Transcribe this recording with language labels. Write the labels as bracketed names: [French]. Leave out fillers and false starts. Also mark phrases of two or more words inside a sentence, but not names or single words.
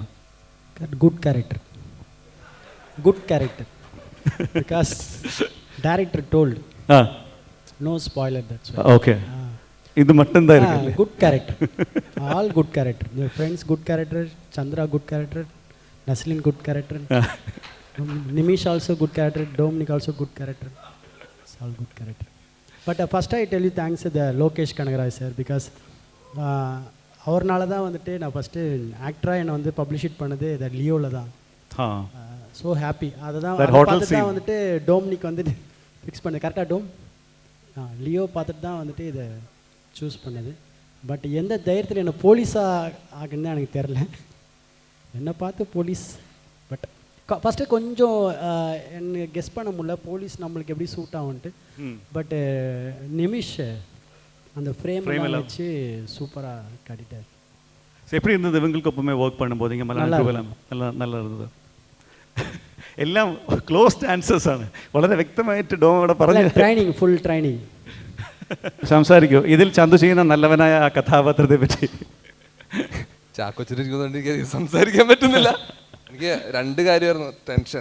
[English] Good character because director told no spoiler, that's why. [Malayalam] ഓക്കെ, ഇത് മറ്റെന്തായിരിക്കും? [English] Good character, all good character. Your friends good character, Chandra good character, Naslen good character, Nimish also good character, Dominic also good character. It's all good character. But first I tell you thanks to the Lokesh Kanagaraj sir, because [Tamil] அவர்னால தான் வந்துட்டு நான் ஃபஸ்ட்டு ஆக்டராக என்னை வந்து பப்ளிஷ் பண்ணது இந்த லியோவில் தான். [English] So happy. [Tamil] அதை தான் பார்த்துட்டு தான் வந்துட்டு டோம்னிக் வந்துட்டு ஃபிக்ஸ் பண்ணது. கரெக்டாக டோம் லியோ பார்த்துட்டு தான் வந்துட்டு இதை சூஸ் பண்ணது. பட் எந்த தைரியத்தில் என்னை போலீஸாக ஆகுன்னு எனக்கு தெரில. என்னை பார்த்து போலீஸ், பட் ஃபஸ்ட்டு கொஞ்சம் என்ன கெஸ் பண்ண முடியல போலீஸ் நம்மளுக்கு எப்படி சூட் ஆகும்ன்ட்டு. பட் நிமிஷ் அந்த ஃப்ரேம் Frame எல்லாம் எல்லாம். வச்சு சூப்பராக காட்டிட்டார். ஸோ எப்படி இருந்தது இவங்களுக்கு ஒப்பமே ஒர்க் பண்ணும்போது இங்கே மலையாள ட்ரூவெல்லாம் நல்லா இருந்தது. [Malayalam] എല്ലാം [English] closed answers [Malayalam] ആണ്, വളരെ വ്യക്തമായിട്ട് ഡോമോടെ പറഞ്ഞു. [English] Training, full training. [Malayalam] സംസാരിക്കൂ ഇതിൽ ചന്തു ചെയ്യുന്ന നല്ലവനായ ആ കഥാപാത്രത്തെ പറ്റി. ചാക്കോച്ചിരിക്കുന്നതുകൊണ്ട് എനിക്ക് സംസാരിക്കാൻ പറ്റുന്നില്ല. എനിക്ക് രണ്ട് കാര്യമായിരുന്നു ടെൻഷൻ.